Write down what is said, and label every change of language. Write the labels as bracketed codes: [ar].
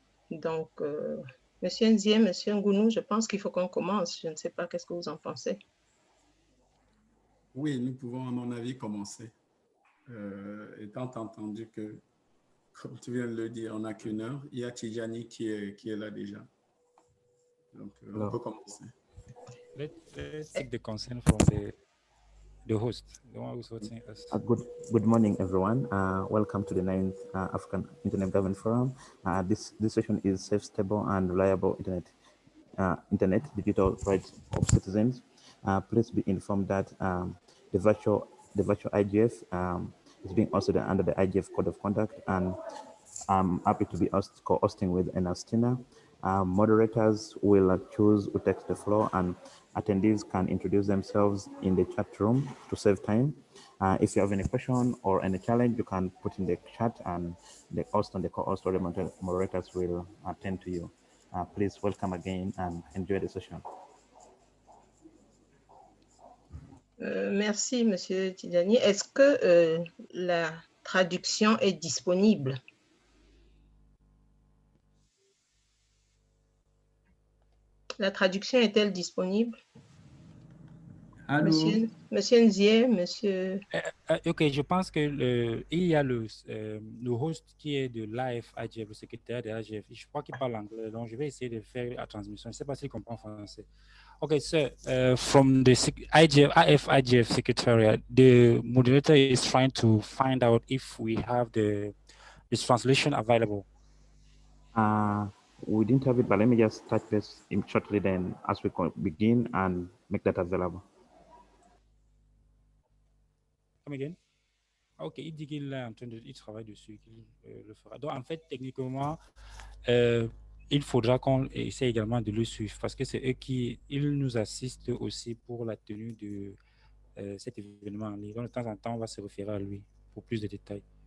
[fr] Donc, Monsieur Nzie, Monsieur Ngounou, je pense qu'il faut qu'on commence. Je ne sais pas, qu'est-ce que vous en pensez? Oui, nous pouvons, à mon avis, commencer. Étant entendu que, comme tu viens de le dire, on n'a qu'une heure, il y a Tijani qui est là déjà. Donc, on peut commencer. [en] Let's seek the consent from the host, the one who's hosting us. Good morning, everyone. Welcome to the 9th African Internet Government Forum. This session is safe, stable, and reliable internet digital rights of citizens. Please be informed that the virtual IGF is being hosted under the IGF Code of Conduct, and I'm happy to be co-hosting with Ernestina. Moderators will choose who takes the floor, and attendees can introduce themselves in the chat room to save time. If you have any question or any challenge, you can put in the chat, and the host and the co-host or the moderators will attend to you. Please welcome again and enjoy the session. [fr] Merci, Monsieur Tidjani. Est-ce que la traduction est disponible? La traduction est-elle disponible? Allô? Monsieur Nzie, monsieur... Ok, je pense que il y a le host qui est de l'AF AGF, le secrétaire de l'AGF. Je crois qu'il parle anglais, donc je vais essayer de faire la transmission. Je ne sais pas s'il comprend français. [en] Okay, so from the AF IGF Secretariat, the moderator is trying to find out if we have this translation available. We didn't have it, but let me just touch this shortly then as we begin and make that available. Come again? [fr] Ok, il dit qu'il est en train de, il travaille dessus, qu'il le fera. Donc en fait, techniquement, il faudra qu'on essaie également de le suivre parce que c'est eux qui nous assistent aussi pour la tenue de cet événement en ligne. Donc de temps en temps, on va se référer à lui pour plus de détails.